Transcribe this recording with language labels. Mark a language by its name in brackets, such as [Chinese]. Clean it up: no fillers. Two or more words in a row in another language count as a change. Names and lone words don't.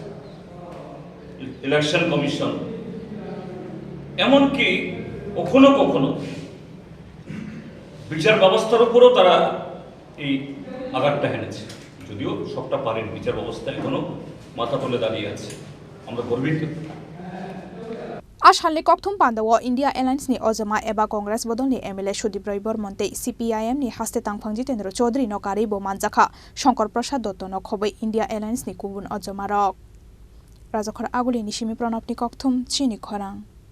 [Bangla] ইলেকশন কমিশন, এমনকি কখনো কখনো বিচার ব্যবস্থার উপরও তারা এই আঘাতটা হেনেছে। যদিও সবটা পারেন, বিচার ব্যবস্থা এখনো মাথা তুলে দাঁড়িয়ে আছে, আমরা গর্বিত। [Kok Borok] Ashalni kokthum pandawo India Alliance ni ojama eba Congress bodol ni MLA Sudip Roy Bormon te CPIM ni haste tangphang Jitendra Chaudhary no kari bo manjakha Shankar Prasad Dotto no khobai India Alliance ni kubun ojama rok Rajakhar Aguli ni Simi Pranab ni kokthum chini khorang